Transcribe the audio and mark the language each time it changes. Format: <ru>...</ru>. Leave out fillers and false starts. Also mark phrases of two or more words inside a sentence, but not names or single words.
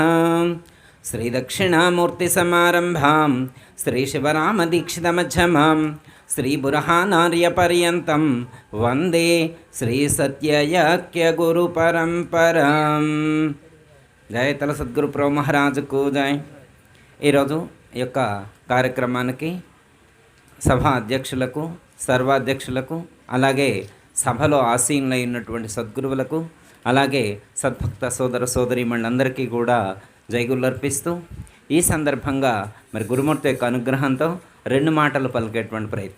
<sa>श्री दक्षिणामूर्ति समारंभां श्री शिवरामदीक्षितमध्यमां श्री बुरहानार्यपर्यन्तं वंदे श्री सत्ययाक्य गुरु परंपरां।</sa> <hi>जय तल सद्गुरु प्रभु महाराजకు జై।</hi> <te>ఈరోజు ఈ యొక్క కార్యక్రమానికి సభా అధ్యక్షులకు సర్వాధ్యక్షులకు అలాగే సభలో ఆసీనులైనటువంటి సద్గురువులకు అలాగే సద్భక్త సోదర సోదరీమణులందరికీ కూడా జైగులు అర్పిస్తూ ఈ సందర్భంగా మరి గురుమూర్తి యొక్క అనుగ్రహంతో రెండు మాటలు పలికేటువంటి ప్రయత్నం।</te>